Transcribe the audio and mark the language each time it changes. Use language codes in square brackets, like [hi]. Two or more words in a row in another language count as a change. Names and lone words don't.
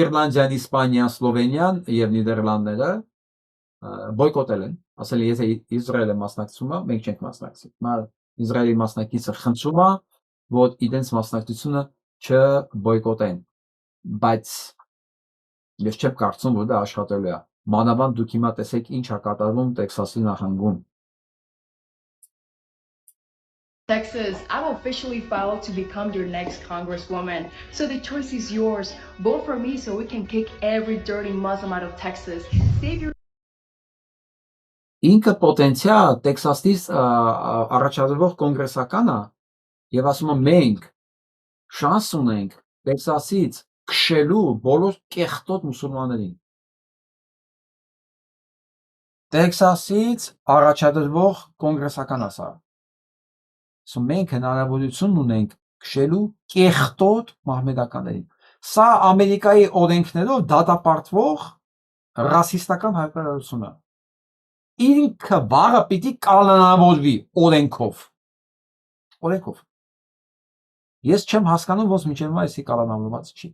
[hy] Իռլանդիան, Իսպանիան, Սլովենիան եւ Նիդերլանդները բոյկոտել են, ասել եթե Իսրայելը մասնակցում է, մենք չենք մասնակցի։ Իսրայելի մասնակիցը խնդրում է, որ իրենց մասնակցությունը չբոյկոտեն, բայց ես չեմ կարծում, որ դա աշխատելու է։ Մանավանդ դուք հիմա տեսեք ինչ է կատարվում Տեքսասի նահանգում։ [en] Texas, I'm officially filed to become your next congresswoman. So the choice is yours. Vote for me so we can kick every dirty Muslim out of Texas. Save your [hy] Ինքը պոտենցիալ Տեքսասից առաջադրվող կոնգրեսական է եւ ասում եմ մենք շանս ունենք Տեքսասից քշելու բոլոր կեղտոտ մուսուլմաններին։ Տեքսասից առաջադրվող կոնգրեսական է սա։ Ասում մենք հնարավորություն ունենք քշելու կեղտոտ մահմեդականներին։ Սա Ամերիկայի օրենքներով դատապարտվող ռասիստական հայտարարություն է։ Ինքը վաղը պիտի կանոնավորվի օրենքով։ Օրենքով։ Ես չեմ հասկանում, ոնց միջև հիմա էսի կանոնավորված չի։